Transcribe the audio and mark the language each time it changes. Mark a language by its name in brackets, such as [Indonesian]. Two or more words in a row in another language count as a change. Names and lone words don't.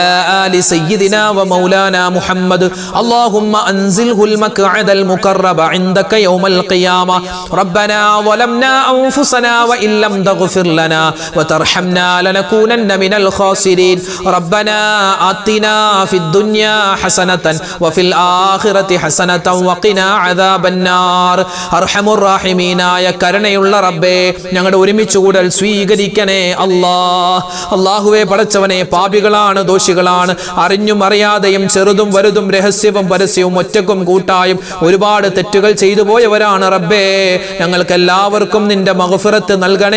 [Arabic] آل سيدنا ومولانا محمد اللهم أنزله المقعد المقرب عندك يوم القيامة ربنا ظلمنا أنفسنا وإن لم تغفر لنا وترحمنا لنكونن من الخاسرين ربنا آتنا في الدنيا حسنة وفي الآخرة حسنة وقنا عذاب النار أرحم الراحمين يا [Malayalam] കരുണയുള്ള റബ്ബേ ഞങ്ങളുടെ ഒരുമിച്ച് കൂടൽ സ്വീകരിക്കണേ അല്ലാഹുവേ പടച്ചവനെ പാപികളാണ് ദോഷികളാണ് അറിഞ്ഞും അറിയാതെയും ചെറുതും വലുതും രഹസ്യവും പരസ്യവും ഒറ്റക്കും കൂട്ടായും ഒരുപാട് തെറ്റുകൾ ചെയ്തു പോയവരാണ് റബ്ബേ ഞങ്ങൾക്ക് എല്ലാവർക്കും നിന്റെ മഗ്ഫിറത്ത് നൽകണേ